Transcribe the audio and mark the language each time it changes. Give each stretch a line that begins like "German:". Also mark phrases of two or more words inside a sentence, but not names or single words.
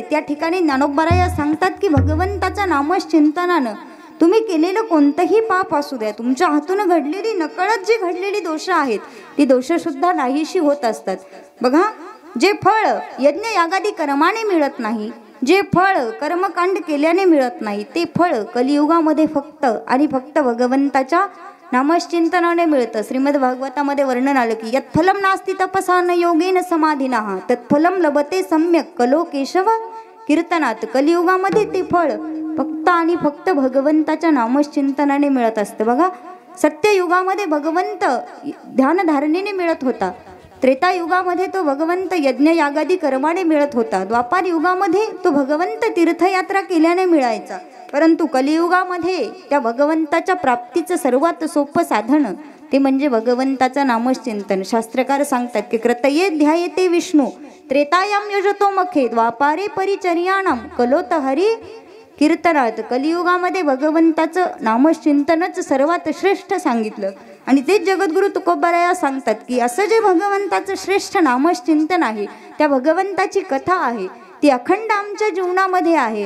Marathi: त्या ठिकाणी ज्ञानोबराया सांगतात की भगवंताच्या नामचिंतनानं तुम्ही केलेलं कोणतंही पाप असू द्या, तुमच्या हातून घडलेली नकळत जी घडलेली दोष आहेत ती दोष सुद्धा नाहीशी होत असतात. बघा, जे फळ यज्ञ यागादी कर्माने मिळत नाही, जे फळ कर्मकांड केल्याने मिळत नाही, ते फळ कलियुगामध्ये फक्त आणि फक्त भगवंताच्या नामचिंतनाने मिळतं. श्रीमद भागवतामध्ये वर्णन आलं की
Sanskrit: यत्फलम नास्ति तपसा न योगेन समाधिनः तत्फलम लभते सम्यक कलो केशव कीर्तनात.
Marathi: कलियुगामध्ये ते फळ फक्त आणि फक्त भगवंताच्या नामचिंतनाने मिळत असतं. बघा, सत्ययुगामध्ये भगवंत ध्यानधारणेने मिळत होता, त्रेतायुगामध्ये तो भगवंत यज्ञ यागादी कर्माने मिळत होता, द्वापार युगामध्ये तो भगवंत तीर्थयात्रा केल्याने मिळायचा. परंतु कलियुगामध्ये त्या भगवंताच्या प्राप्तीचं सर्वात सोपं साधन ते म्हणजे भगवंताचं नामचिंतन. शास्त्रकार सांगतात की
Sanskrit: कृतये ध्यायते विष्णू त्रेतायाम यजतो मखे द्वापारे परिचर्याणाम कलोत हरी कीर्तनात.
Marathi: कलियुगामध्ये भगवंताचं नामचिंतनच सर्वात श्रेष्ठ सांगितलं. आणि तेच जगद्गुरु तुकोबाराया सांगतात की असं जे भगवंताचं श्रेष्ठ नामचिंतन आहे, त्या भगवंताची कथा आहे ती अखंड आमच्या जीवनामध्ये आहे.